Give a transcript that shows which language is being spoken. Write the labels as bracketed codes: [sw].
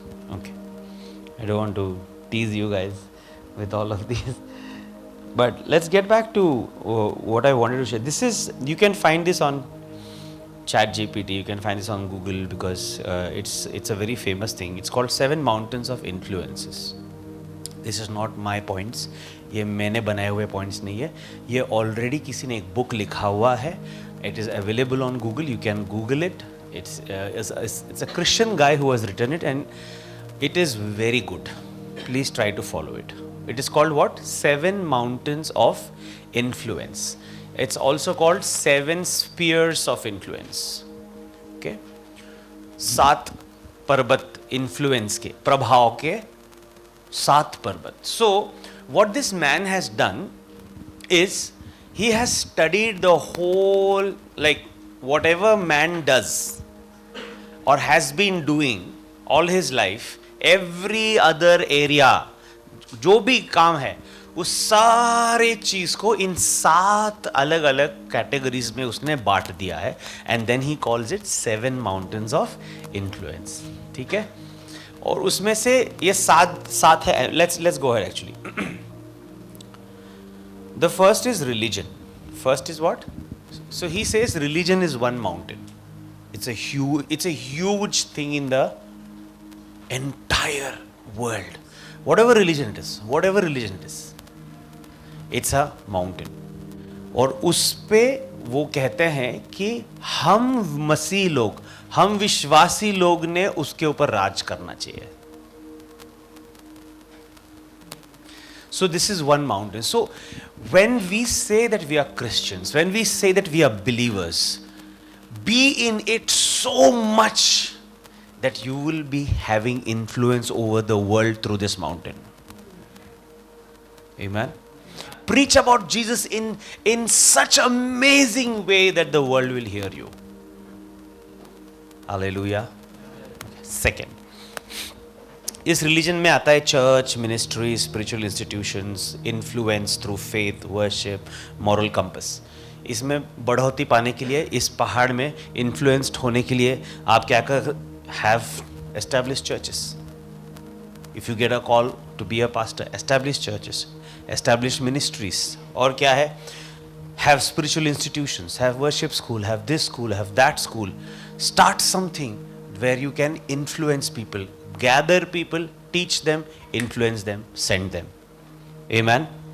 [en] Okay, I don't want to tease you guys with all of these. But let's get back to what I wanted to share. This is, you can find this on ChatGPT, you can find this on Google because it's a very famous thing. It's called 7 Mountains of Influences. This is not my points. [hi] ये मैंने बनाए हुए points नहीं है. ये already किसी ने एक book लिखा हुआ है. [en] It is available on Google. You can Google it. It's a Christian guy who has written it and it is very good. Please try to follow it. It is called what? 7 Mountains of Influence. It's also called 7 Spheres of Influence. Okay? [hi] 7 पर्वत influence के, प्रभाव के 7 पर्वत. [en] So, what this man has done is he has studied the whole, like whatever man does or has been doing all his life, every other area, [hi] जो भी काम है उस सारे चीज को इन 7 अलग अलग कैटेगरीज में उसने बांट दिया है. [en] And then he calls it 7 mountains of influence. [hi] ठीक है? और उसमें से ये 7 है. [en] Let's go ahead. Actually the first is religion. First is what? So he says religion is one mountain. It's a huge thing in the entire world. Whatever religion it is, it's a mountain. [hi] और उस पे वो कहते हैं कि हम मसीह लोग, हम विश्वासी लोग ने उसके ऊपर राज करना चाहिए. [en] So this is one mountain. So when we say that we are Christians, when we say that we are believers, be in it so much that you will be having influence over the world through this mountain. Amen. Preach about Jesus in such amazing way that the world will hear you. Hallelujah. [hi] Second, इस religion में आता है church, ministry, spiritual institutions, influence through faith, worship, moral compass. इसमें बढ़ोतरी पाने के लिए, इस पहाड़ में इन्फ्लुएंस्ड होने के लिए आप क्या कर [en] have established churches. If you get a call to be a pastor, establish churches, establish ministries. [hi] और क्या है? [en] Have spiritual institutions, have worship school, have this school, have that school. Start something where you can influence people, gather people, teach them, influence them, send them. Amen.